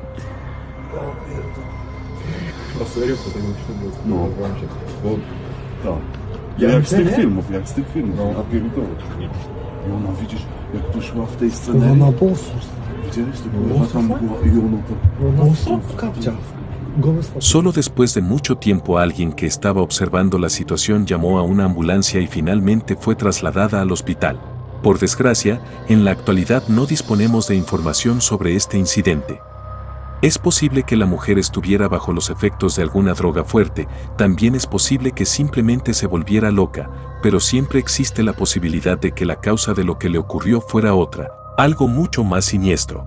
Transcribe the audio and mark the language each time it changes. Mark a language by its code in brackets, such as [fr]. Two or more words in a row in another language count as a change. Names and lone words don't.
[pl] A serio? To tak myślę, No. się. Bo... Tak. Ja Jak z myślę, tych nie? filmów, jak z tych filmów. No. A pierdołę. I ona, widzisz, jak tu szła w tej Ona scenie. na bosu. Widziałeś? To No, była tam była i ona to... Bosu w kapciach. Gołe stopy. [es] Solo después de mucho tiempo alguien que estaba observando la situación llamó a una ambulancia y finalmente fue trasladada al hospital. Por desgracia, en la actualidad no disponemos de información sobre este incidente. Es posible que la mujer estuviera bajo los efectos de alguna droga fuerte, también es posible que simplemente se volviera loca, pero siempre existe la posibilidad de que la causa de lo que le ocurrió fuera otra, algo mucho más siniestro.